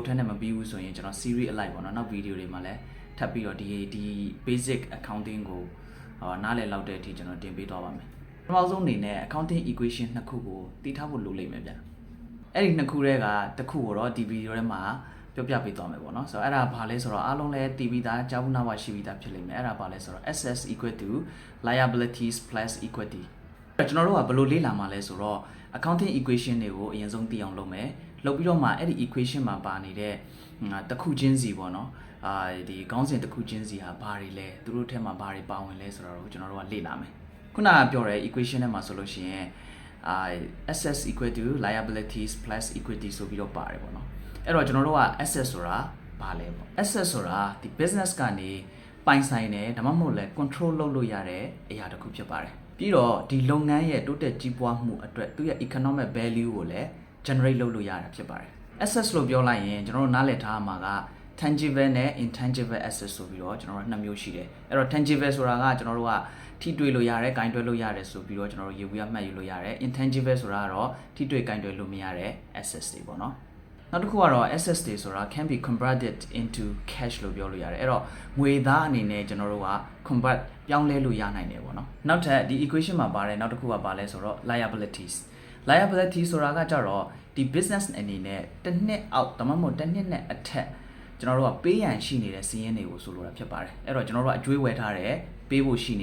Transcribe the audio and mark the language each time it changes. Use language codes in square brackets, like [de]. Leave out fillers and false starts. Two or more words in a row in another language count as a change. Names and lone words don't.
[my] ထဲနဲ့မပြီးဘူးဆိုရင်ကျွန်တော် series အလိုက်ပေါ့နော်နောက် video တွေမှာလည်းထပ်ပြီးတော့ဒီ [en] basic accounting [my] ကိုနားလည်လောက်တဲ့အထိကျွန်တော်တင်ပေးသွားပါမယ်ပထမဆုံးအနေနဲ့ accounting equation နှစ်ခုကိုသိထားဖို့လိုလိမ့်မယ်ဗျအဲ့ဒီနှစ်ခုတည်းကတစ်ခုကိုတော့ဒီ video ထဲမှာပြောပြပေးသွားမယ်ပေါ့နော်ဆိုတော့အဲ့ဒါဘာ လဲဆိုတော့အားလုံးလည်းတည်ပြီးသားကြားဘူးနာဝရှိပြီးသားဖြစ်လိမ့်မယ်အဲ့ဒါဘာလဲဆိုတော့ [en] assets equal to liabilities plus equity [my] ကျွန်တော်တို့ကဘယ်လိုလေ့လာမှာလဲဆိုတော့ [en] accounting equation [my] တွေကိုအရင်ဆုံးသိအောင်လုပ်မယ်လုပ်ပြီးတော့မှအဲ့ဒီ equation မှာပါနေတဲ့တစ်ခုချင်းစီပေါ့နော်ဒီခေါင်းစဉ်တစ်ခုချင်းစီဟာဘာတွေလဲသူတို့ထဲမှာဘာတွေပါဝင်လဲဆိုတော့ကျွန်တော်တို့ကလေ့လာမယ်ခုနကပြောတဲ့ equation ထဲမှာဆိုလို့ရှိရင် [en] assets equal to liabilities plus equity [my] ဆိုပြီးတော့ပါတယ်ပေါ့နော်အဲ့တော့ကျွန်တော်တို့က assets ဆိုတာဘာလဲပေါ့ assets ဆိုတာဒီ business ကနေပိုင်ဆိုင်တယ်ဒါမှမဟုတ်လဲ control လုပ်လို့ရတဲ့အရာတစ်ခုဖြစ်ပါတယ်ပြီးတော့ဒီလုပ်ငန်းရဲ့တိုးတက်ကြီးပွားမှုအတွက်သူ့ရဲ့ [en] economic value [my] ကိုလည်း generate လုပ်လို့ရတာဖြစ်ပါတယ် assets လို့ပြောလိုက်ရင်ကျွန်တော်တို့နားလည်ထားမှာက tangible နဲ့ [en] intangible assets [my] ဆိုပြီးတော့ကျွန်တော်တို့နှစ်မျိုးရှိတယ်အဲ့တော့ tangible ဆိုတာကကျွန်တော်တို့ကထိတွေ့လို့ရတယ်၊ကင်တွယ်လို့ရတယ်ဆိုပြီးတော့ကျွန်တော်တို့ရေဘူးရမှတ်ယူလို့ရတယ် intangible ဆိုတာကတော့ထိတွေ့ကင်တွယ်လို့မရတဲ့ assets တွေပေါ့နော်နောက်တစ်ခုကတော့ assets တွေဆိုတာ [en] can be converted into [my] cash လို့ပြောလို့ရတယ်အဲ့တော့ငွေသားအနေနဲ့ကျွန်တော်တို့က convert ပြောင်းလဲလို့ရနိုင်တယ်ပေါ့နော်နောက်ထပ်ဒီ equation မှာပါတဲ့နောက်တစ်ခုကပါလဲဆိုတော့ liabilities ဆိုတာကကြတော့ဒီ business အနေနဲ့တစ်နှစ် အောက်ဒါမှမဟုတ်တစ်နှစ်နဲ့အထက်ကျွန်တော်တို့ကပေးရန်ရှိနေတဲ့စီးရင်တွေကိုဆိုလိုတာဖြစ်ပါတယ်အဲ့တော့ကျွန်တော်တို့ကအကျွေးဝယ်ထားတယ်ပေးဖို့ရှိနေ